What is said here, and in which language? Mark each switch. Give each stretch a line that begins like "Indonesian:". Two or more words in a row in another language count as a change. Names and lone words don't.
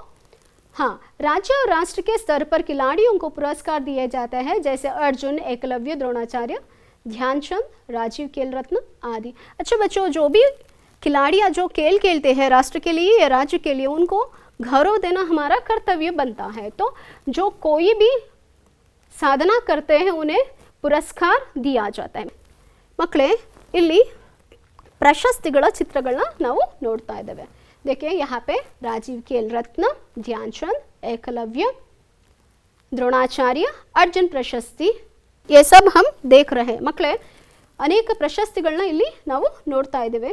Hindi: हाँ, राज्य और राष्ट्र के स्तर पर खिलाड़ियों को पुरस्कार दिए जाते हैं, जैसे अर्जुन, एकलव्य, द्रोणाचार्य, ध्यानचंद, राजीव खेल रत्न आदि. अच्छा बच्चों, जो भी खिलाड़ियाँ जो खेल खेलते हैं राष्ट्र के लिए या राज्य के लिए, उनको गौरव देना हमारा कर्तव्य बनता है. तो जो कोई भी साधना करते हैं उन्हें पुरस्कार दिया जाता है.
Kannada: ಮಕ್ಕಳೇ, ಇಲ್ಲಿ ಪ್ರಶಸ್ತಿಗಳ ಚಿತ್ರಗಳನ್ನ ನಾವು ನೋಡ್ತಾ ಇದ್ದೇವೆ.
Hindi: देखिए यहाँ पे राजीव खेल रत्न, ध्यानचंद, एकलव्य, द्रोणाचार्य, अर्जुन प्रशस्ति, ये सब हम देख रहे हैं.
Kannada: ಮಕ್ಕಳೇ ಅನೇಕ ಪ್ರಶಸ್ತಿಗಳನ್ನ ಇಲ್ಲಿ ನಾವು ನೋಡ್ತಾ ಇದ್ದೇವೆ.